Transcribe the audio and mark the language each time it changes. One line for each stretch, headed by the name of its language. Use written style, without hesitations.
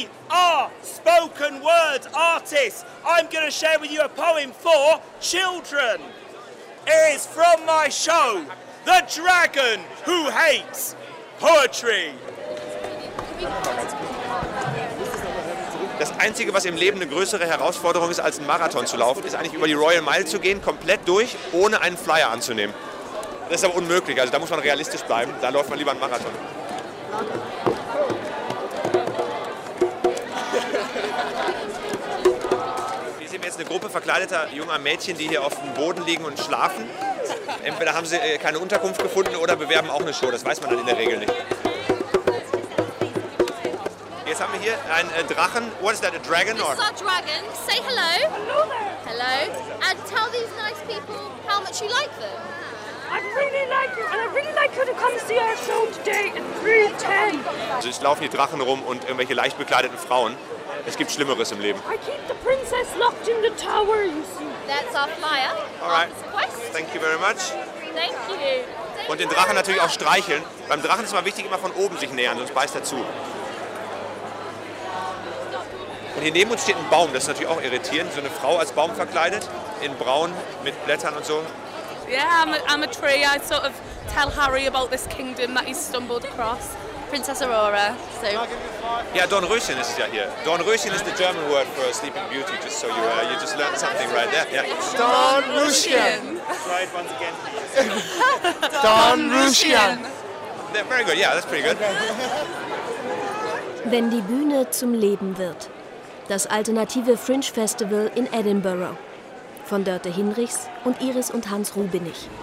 English: are spoken word artists. I'm going to share with you a poem for children. It is from my show, The Dragon Who Hates Poetry.
German: Das Einzige, was im Leben eine größere Herausforderung ist, als einen Marathon zu laufen, ist eigentlich über die Royal Mile zu gehen, komplett durch, ohne einen Flyer anzunehmen. Das ist aber unmöglich, also da muss man realistisch bleiben. Da läuft man lieber einen Marathon. Hier sehen wir jetzt eine Gruppe verkleideter junger Mädchen, die hier auf dem Boden liegen und schlafen. Entweder haben sie keine Unterkunft gefunden oder bewerben auch eine Show. Das weiß man dann in der Regel nicht. Jetzt haben wir hier einen Drachen.
English: What is that, a dragon? This is our dragon. Say hello. Hello there. Hello. And tell these nice people how much you like them. I really like you and I really like you to come see our show today in 3:10.
German: Also es laufen hier Drachen rum und irgendwelche leicht bekleideten Frauen. Es gibt Schlimmeres im Leben.
English: I keep the princess locked in the tower, you see. That's our flyer. All right. Thank you very much. Thank you.
German: Und den Drachen natürlich auch streicheln. Beim Drachen ist es mal wichtig, immer von oben sich nähern, sonst beißt er zu. Und hier neben uns steht ein Baum, das ist natürlich auch irritierend. So eine Frau als Baum verkleidet, in braun, mit Blättern und so.
English: Yeah, I'm a tree. I sort of tell Harry about this kingdom that he stumbled across. Princess Aurora, so.
German: Yeah, Dornröschen ist ja hier.
English: Dornröschen is the German word for Sleeping Beauty, just so you just learned something right there. Yeah.
German: Dornröschen.
English: Try it once again.
German: Dornröschen.
English: Yeah, very good, yeah, that's pretty good.
German: Wenn die Bühne zum Leben wird. Das alternative Fringe Festival in Edinburgh. Von Dörte Hinrichs und Iris und Hans Rubinig.